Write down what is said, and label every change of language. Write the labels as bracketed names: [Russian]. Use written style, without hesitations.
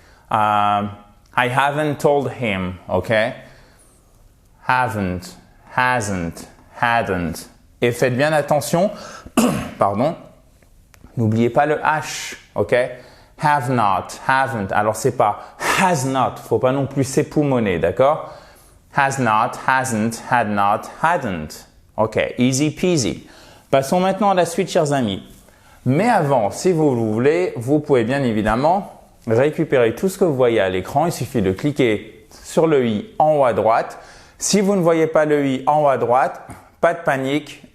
[English] I haven't told him, ok? Haven't, hasn't, hadn't. [French] Et faites bien attention, pardon, n'oubliez pas le H, ok? [English] Have not, haven't. [French] Alors, c'est pas [English] has not. [French] Faut pas non plus s'époumoner, d'accord? [English] Has not, hasn't, had not, hadn't. OK, easy peasy. [French] Passons maintenant à la suite, chers amis. Mais avant, si vous le voulez, vous pouvez bien évidemment récupérer tout ce que vous voyez à l'écran. Il suffit de cliquer sur le i en haut à droite. Si vous ne voyez pas le i en haut à droite, pas de panique.